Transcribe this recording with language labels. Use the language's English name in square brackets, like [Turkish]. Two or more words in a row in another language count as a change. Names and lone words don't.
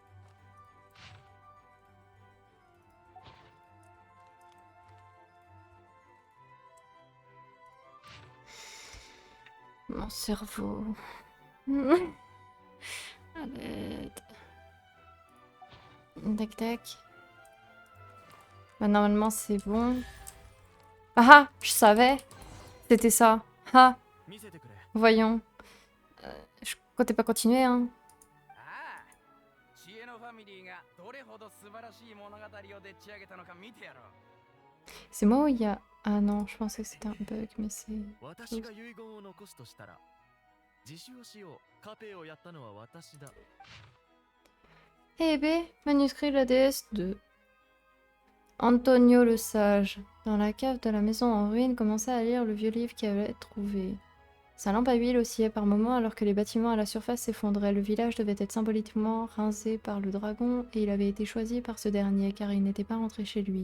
[French] Mon cerveau. À l'aide. Tac tac. Bah, normalement c'est bon. Ah ah, je savais. C'était ça. Ah, [Japanese] 見せてくれ。 [French] voyons. Je comptais pas continuer, hein. [Japanese] ああ、知恵のファミリーがどれほど素晴らしい物語をでっち上げたのか見てやろう。 [French] C'est moi ou il y a... Ah non, je pensais que c'était un bug, mais c'est... [Japanese] 私が遺言を残すとしたら、自首をしよう。カペをやったのは私だ。 [French] Eh B, manuscrit de la déesse 2. Antonio le Sage, dans la cave de la maison en ruine, commença à lire le vieux livre qu'il avait trouvé. Sa lampe à huile oscillait par moments alors que les bâtiments à la surface s'effondraient. Le village devait être symboliquement rincé par le dragon et il avait été choisi par ce dernier car il n'était pas rentré chez lui.